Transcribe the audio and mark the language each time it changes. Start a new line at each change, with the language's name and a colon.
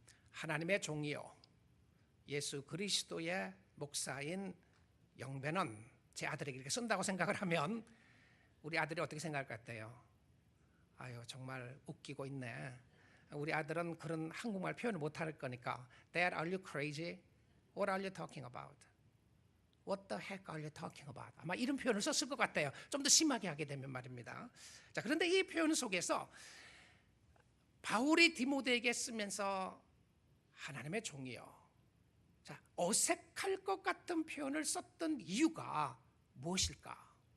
Korean: 하나님의 종이요 예수 그리스도의 목사인 영배는, 제 아들에게 이렇게 쓴다고 생각을 하면 우리 아들이 어떻게 생각할 것 같아요? 아유, 정말 웃기고 있네. 우리 아들은 그런 한국말 표현을 못할 거니까
English: Dad, are you crazy? What are you talking about? What the heck are you talking about?
Korean: 아마 이런 표현을 썼을 것 같아요. 좀 더 심하게 하게 되면 말입니다. 자, 그런데 이 표현 속에서 바울이 디모데에게 쓰면서 하나님의 종이요, 자, 어색할 것 같은 표현을 썼던 이유가 무엇일까?